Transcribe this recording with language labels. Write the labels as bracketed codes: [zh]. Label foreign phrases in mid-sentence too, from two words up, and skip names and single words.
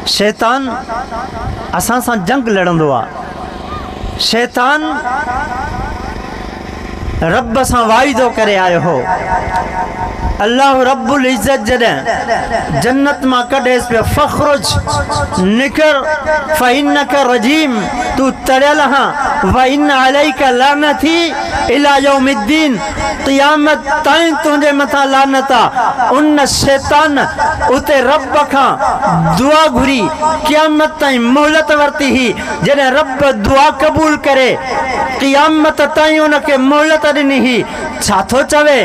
[sd] शैतान असां सां जंग लड़ंदो आहे। शैतान रब सां वाइदो करे आयो हो। [ar] الله رب العزة [sd] जॾहिं जन्नत मां कढेसि पियो [ar] فاخرج منها فإنك رجيم, तू तरियल हां وإن عليك لعنتي إلى يوم الدين, [sd] क़यामत ताईं तुंहिंजे मथां लानत आहे। उन शैतान उते रब खां दुआ घुरी क़यामत ताईं मोहलत वरिती ही। जॾहिं रब दुआ क़बूल करे क़यामत ताईं उनखे मोहलत ॾिनी ही। छा थो चवे?